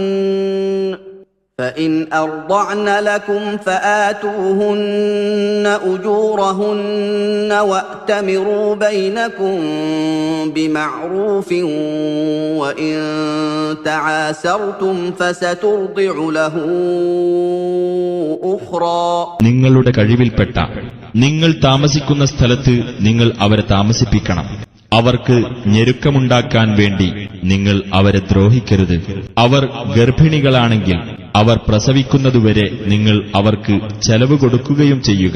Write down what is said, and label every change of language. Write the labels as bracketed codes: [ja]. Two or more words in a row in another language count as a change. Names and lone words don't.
[ar] فإن أرضعن لكم فآتوهن أجورهن وأتمروا بينكم بمعروف وإن تعاسرتم فسترضع له أخرى. [ml] നിങ്ങളുടെ കഴിവിൽപ്പെട്ട നിങ്ങൾ താമസിക്കുന്ന സ്ഥലത്ത് നിങ്ങൾ അവരെ താമസിപ്പിക്കണം. അവർക്ക് ഞെരുക്കമുണ്ടാക്കാൻ വേണ്ടി നിങ്ങൾ അവരെ ദ്രോഹിക്കരുത്. അവർ ഗർഭിണികളാണെങ്കിൽ അവർ പ്രസവിക്കുന്നതുവരെ നിങ്ങൾ അവർക്ക് ചെലവ് കൊടുക്കുകയും ചെയ്യുക.